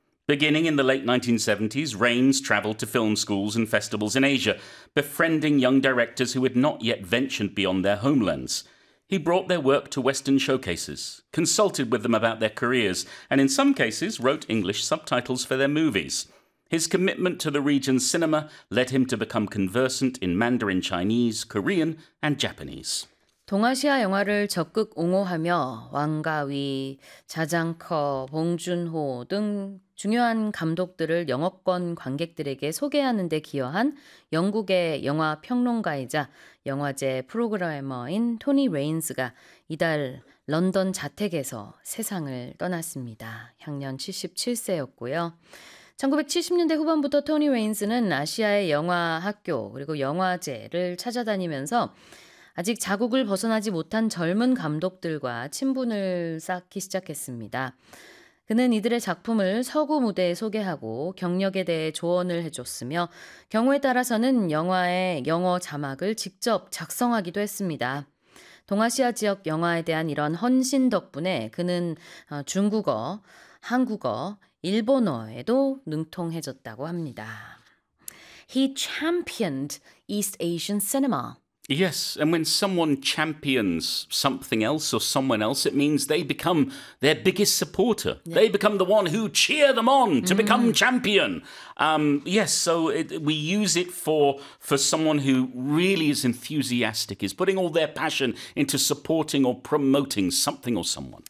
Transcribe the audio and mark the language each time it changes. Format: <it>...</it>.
<en>Beginning in the late 1970s, Raines travelled to film schools and festivals in Asia, befriending young directors who had not yet ventured beyond their homelands. He brought their work to Western showcases, consulted with them about their careers, and in some cases wrote English subtitles for their movies. His commitment to the region's cinema led him to become conversant in Mandarin Chinese, Korean, and Japanese.</en> <ko>동아시아 영화를 적극 옹호하며 왕가위, 자장커, 봉준호 등 중요한 감독들을 영어권 관객들에게 소개하는 데 기여한 영국의 영화 평론가이자 영화제 프로그래머인 토니 레인스가 이달 런던 자택에서 세상을 떠났습니다. 향년 77세였고요. 1970년대 후반부터 토니 레인스는 아시아의 영화 학교 그리고 영화제를 찾아다니면서 아직 자국을 벗어나지 못한 젊은 감독들과 친분을 쌓기 시작했습니다. 그는 이들의 작품을 서구 무대에 소개하고 경력에 대해 조언을 해줬으며 경우에 따라서는 영화의 영어 자막을 직접 작성하기도 했습니다. 동아시아 지역 영화에 대한 이런 헌신 덕분에 그는 중국어, 한국어, 일본어에도 능통해졌다고 합니다.</ko> <en>He championed East Asian cinema. Yes, and when someone champions something else or someone else, it means they become their biggest supporter. Yeah. They become the one who cheer them on to become champion. We use it for someone who really is enthusiastic, is putting all their passion into supporting or promoting something or someone.</en>